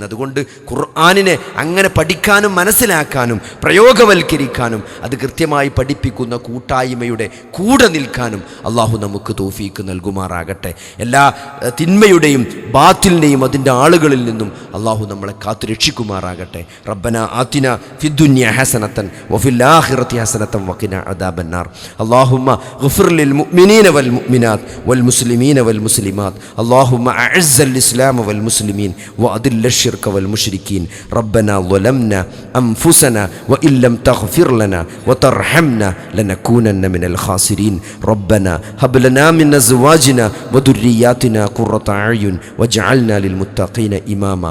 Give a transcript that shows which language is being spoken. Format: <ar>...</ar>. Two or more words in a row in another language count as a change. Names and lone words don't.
<ml>അതുകൊണ്ട് ഖുർആനിനെ അങ്ങനെ പഠിക്കാനും മനസ്സിലാക്കാനും പ്രയോഗവൽക്കരിക്കാനും അത് കൃത്യമായി പഠിപ്പിക്കുന്ന കൂട്ടായ്മയുടെ കൂടെ നിൽക്കാനും അള്ളാഹു നമുക്ക് തൗഫീക്ക് നൽകുമാറാകട്ടെ. എല്ലാ തിന്മയുടെയും ബാത്തിലിൻ്റെയും അതിൻ്റെ ആളുകളിൽ നിന്നും അള്ളാഹു നമ്മളെ കാത്തു രക്ഷിക്കുമാറാകട്ടെ.</ml> <ar>ربنا آتنا في الدنيا حسنة وفي الآخرة حسنة وقنا عذاب النار. اللهم اغفر للمؤمنين والمؤمنات والمسلمين والمسلمات. اللهم أعز الإسلام والمسلمين وأذل الشرك والمشركين. ربنا ظلمنا أنفسنا وإن لم تغفر لنا وترحمنا لنكونن من الخاسرين. ربنا هب لنا من أزواجنا وذرياتنا قرة أعين واجعلنا للمتقين إماما.</ar>